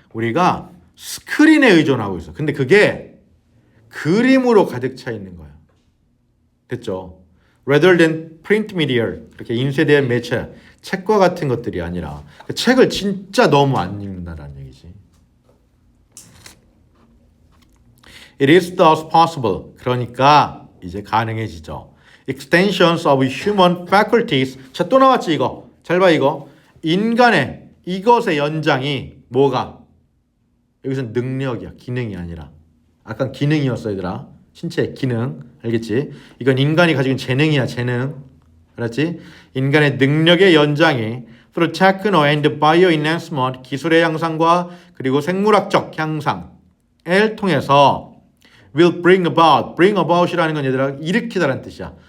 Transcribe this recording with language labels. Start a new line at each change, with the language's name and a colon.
Korean: 우리가 스크린에 의존하고 있어. 근데 그게 그림으로 가득 차 있는 거야. 됐죠?
English: Rather than print media,
Korean: 이렇게 인쇄된 매체, 책과 같은 것들이 아니라 그 책을 진짜 너무 안 읽는다라는 얘기지.
English: It is thus possible.
Korean: 그러니까 이제 가능해지죠.
English: Extensions of human faculties.
Korean: 자, 또 나왔지 이거. 잘 봐 이거. 인간의 이것의 연장이 뭐가? 여기서 능력이야. 기능이 아니라. 아까 기능이었어 얘들아. 신체의 기능. 알겠지? 이건 인간이 가지고 있는 재능이야. 재능. 알았지? 인간의 능력의 연장이
English: through techno and bio enhancement,
Korean: 기술의 향상과 그리고 생물학적 향상을 통해서
English: will bring about
Korean: 이라는 건 얘들아 일으키다라는 뜻이야.